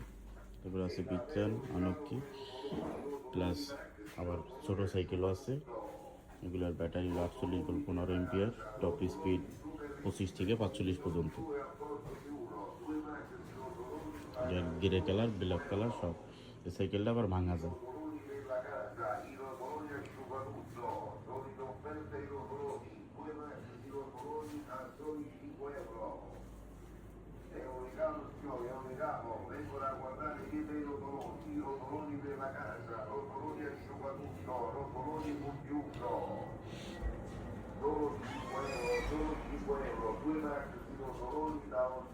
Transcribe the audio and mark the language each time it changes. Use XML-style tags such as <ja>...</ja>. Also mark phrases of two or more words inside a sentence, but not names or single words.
<bn>তারপরে আছে বিটলান, আনক্কি প্লাস। আবার ছোটো সাইকেলও আছে, এগুলার ব্যাটারি 48 ভোল্ট 15 এম্পিয়ার,</bn> <en>top speed</en> <bn>25 থেকে 45 পর্যন্ত।</bn> <en>grey colour, black colour</en> <bn>সব। এই সাইকেলটা আবার ভাঙা যায়।</bn> <it>È un regalo, vengono a guardare dietro i rotoloni per la casa, rotoloni asciugatutto, rotoloni compiuto, solo 5 euro, 2 marchi di rotoloni da</it>